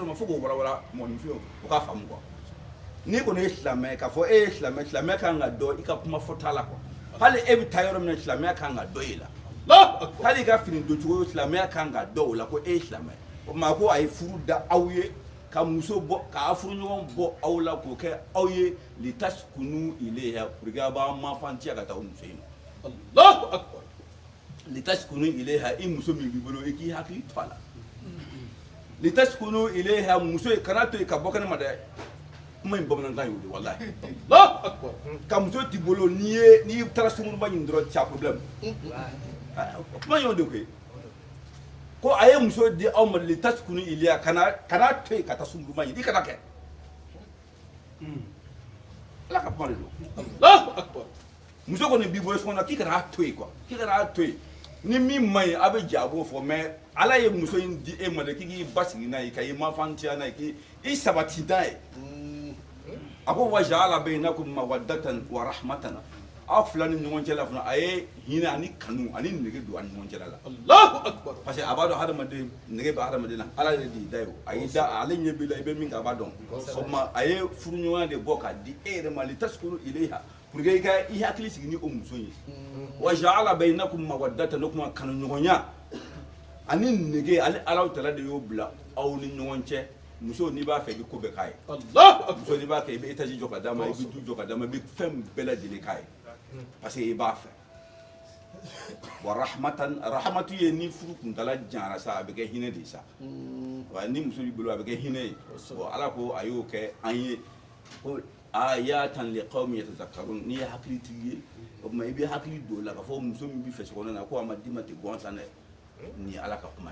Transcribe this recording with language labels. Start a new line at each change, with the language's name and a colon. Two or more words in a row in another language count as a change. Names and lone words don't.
Bambara: o ma fo k'o walawala mɔgɔninfinw o k'a faamu quoi n'i kɔni ye silamɛ k'a fɔ e ye silamɛ kan ka dɔn i ka kuma fɔta la quoi hali e bɛ taa yɔrɔ min na silamɛya kan ka dɔn e la hali i ka fini don cogo silamɛya kan ka dɔn o la ko e ye silamɛ o tuma ko a ye furu da aw ye ka muso bɔ k'a furu ɲɔgɔn bɔ aw la k'o kɛ aw ye
Arabic: لتسكنوا إليها
Bambara: pour que a b'aw mafantiya ka taa o muso in ma
Arabic: الله أكبر لتسكنوا إليها
Bambara: i muso min b'i bolo i k'i hakili to a la
Arabic: لتسكنوا إليها
Bambara: muso kana to yen ka bɔ kɛnɛ ma dɛ kuma in bamanankan y'o de wallahi
Arabic: الله أكبر.
Bambara: ka muso t'i bolo n'i taara sunkuruba ɲini dɔrɔn
French: tu as problème
Bambara: kuma y'o de koyi ko a ye muso di aw ma
Arabic: لتسكنوا إليها
Bambara: kana to yen ka taa sunkuruba ɲini i kana kɛ ala ka kuma de don
Arabic: الله أكبر.
Bambara: muso kɔni b'i bolo sokɔnɔ k'i kana to yen quoi k'i kana to yen ni min man ɲi a bɛ jɛ a b'o fɔ mais ala ye muso in di e ma de k'i k'i basigi n'a ye ka i mafantiya n'a ye k'i sabati n'a ye a ko
Arabic: وجعل بينكم مودة ورحمة
Bambara: aw fila ni ɲɔgɔn cɛ la fana a ye hinɛ ani kanu ani nege don a ni ɲɔgɔn cɛla la
Arabic: الله أكبر.
Bambara: parce que a b'a dɔn hadamaden nege bɛ hadamaden na ala yɛrɛ de y'i da ye o a y'i da ale ɲɛ b'i la i bɛ min kɛ a b'a dɔn o tuma a ye furuɲɔgɔnya de bɔ k'a di e yɛrɛ ma
Arabic: لتسكنوا إليها
Bambara: pour que i hakili sigi ni o muso ye
Arabic: وجعل بينكم مودة
Bambara: o kuma kanuɲɔgɔnya ani nege ale ala tala de y'o bila aw ni ɲɔgɔn cɛ muso n'i b'a fɛ i bɛ ko bɛɛ k'a ye
Arabic: الله أكبر.
Bambara: muso n'i b'a kɛ i bɛ étage jɔ ka d'a ma i bɛ du jɔ ka d'a ma i bɛ fɛn bɛɛ lajɛlen k'a ye parce que i b'a fɛ
Arabic: ورحمة
Bambara: ye ni furu kuntala janyara sa a bɛ kɛ hinɛ de ye sa wa ni muso b'i bolo a bɛ kɛ hinɛ ye bon ala ko a y'o kɛ an ye ko
Arabic: آيات لقوم يتذكرون
Bambara: n'i ye hakilitigi ye o tuma i bɛ hakili don o la k'a fɔ muso min b'i fɛ sokɔnɔ na ko a ma d'i ma ten gansan dɛ nin ye ala ka kuma ye